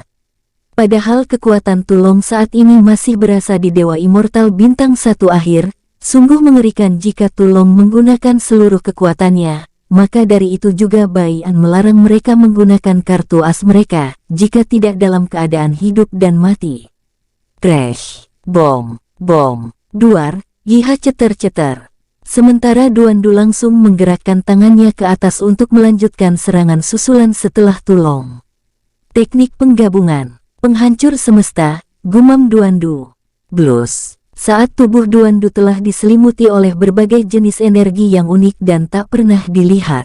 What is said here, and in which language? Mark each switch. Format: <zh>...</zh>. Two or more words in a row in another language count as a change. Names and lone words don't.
<id>Padahal kekuatan Tulong saat ini masih berasa di Dewa Immortal Bintang 1 Akhir, sungguh mengerikan jika Tulong menggunakan seluruh kekuatannya, maka dari itu juga Bai An melarang mereka menggunakan kartu as mereka, jika tidak dalam keadaan hidup dan mati. Crash, bom, bom, duar, Yiha ceter-ceter. Sementara Duandu langsung menggerakkan tangannya ke atas untuk melanjutkan serangan susulan setelah Tulong. Teknik penggabungan. Penghancur semesta, gumam Duandu. Blus. Saat tubuh Duandu telah diselimuti oleh berbagai jenis energi yang unik dan tak pernah dilihat.</id>